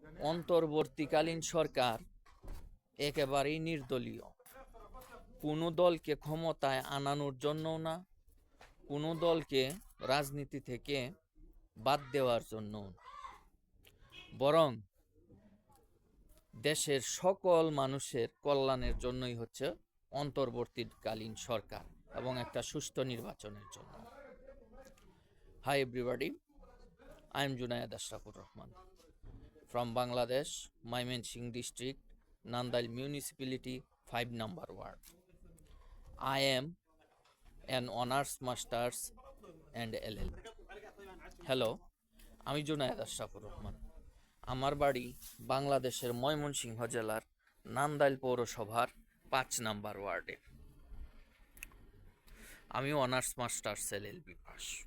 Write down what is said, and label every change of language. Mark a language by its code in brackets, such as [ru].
[bn] অন্তর্বর্তীকালীন সরকার একেবারেই নির্দলীয়, কোনো দলকে ক্ষমতায় আনানোর জন্যও না, কোনো দলকে রাজনীতি থেকে বাদ দেওয়ার জন্য, বরং দেশের সকল মানুষের কল্যাণের জন্যই হচ্ছে অন্তর্বর্তীকালীন সরকার এবং একটা সুষ্ঠু নির্বাচনের জন্য। [en] Hi everybody, I am Junaid Ashrafur Rahman from Bangladesh, Mymensingh district, Nandail municipality, 5 number ward. I am an honors masters and LLB. [bn] Hello, আমি জুনায়েদ আশরাফুর রহমান। আমার বাড়ি বাংলাদেশের ময়মনসিংহ জেলার নান্দাইল পৌরসভার 5 নাম্বার ওয়ার্ডে। আমি অনার্স মাস্টার্স এলএলবি পাস।